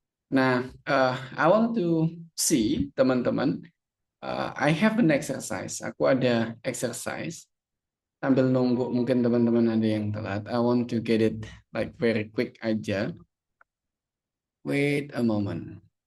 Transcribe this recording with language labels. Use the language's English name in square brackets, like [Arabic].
[English] Nah, I want to see, teman-teman, I have an exercise. [Indonesian] Aku ada exercise. Sambil nunggu mungkin teman-teman ada yang telat. [English] I want to get it like very quick aja. Wait a moment.